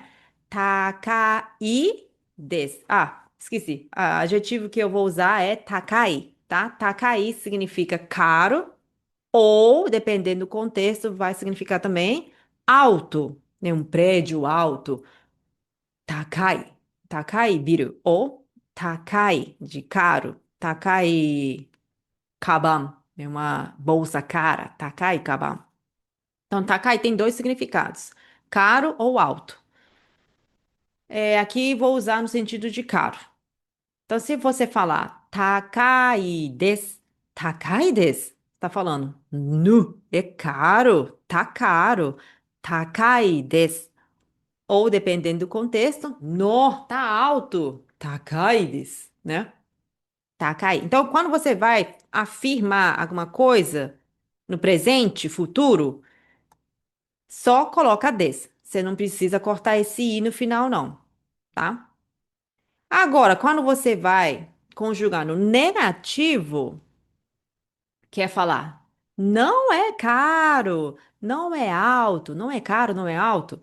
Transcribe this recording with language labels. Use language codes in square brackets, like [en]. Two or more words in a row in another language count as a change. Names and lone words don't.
[ja] 高いです. Esqueci. [pt] O adjetivo que eu vou usar é takai, tá? Takai significa caro ou, dependendo do contexto, vai significar também alto, né? Um prédio alto. [ja] Takai. 高いビル. [pt] Ou takai, de caro. [ja] 高いかばん. [pt] É uma bolsa cara. [ja] 高いかばん. [pt] Então, takai tem dois significados: caro ou alto. Aqui vou usar no sentido de caro. Então, se você falar [ja] 高いです, [pt] tá falando nu, é caro, tá caro, [ja] 高いです. [pt] Ou, dependendo do contexto, no, tá alto, [ja] 高いです, [pt] né? [ja] Takai. [pt] Então, quando você vai afirmar alguma coisa no presente, futuro, só coloca des. Você não precisa cortar esse i no final, não, tá? Agora, quando você vai conjugar no negativo, quer falar não é caro, não é alto, não é caro, não é alto.